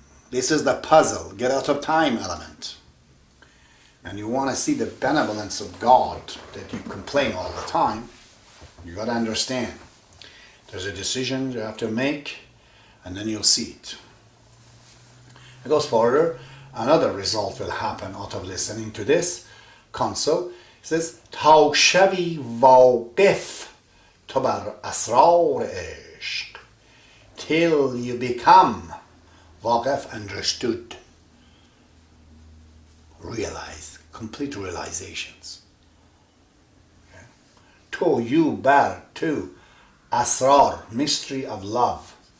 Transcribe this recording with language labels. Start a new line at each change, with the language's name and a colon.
English: This is the puzzle. Get out of time element. And you want to see the benevolence of God that you complain all the time, you got to understand. There's a decision you have to make, and then you'll see it. It goes further. Another result will happen out of listening to this counsel. It says,
Persian: تا شوی واقف تو بر اسرار عشق.
English: Till you become واقف, understood, realize, complete realizations. Okay. To you bar to asrar, mystery of love.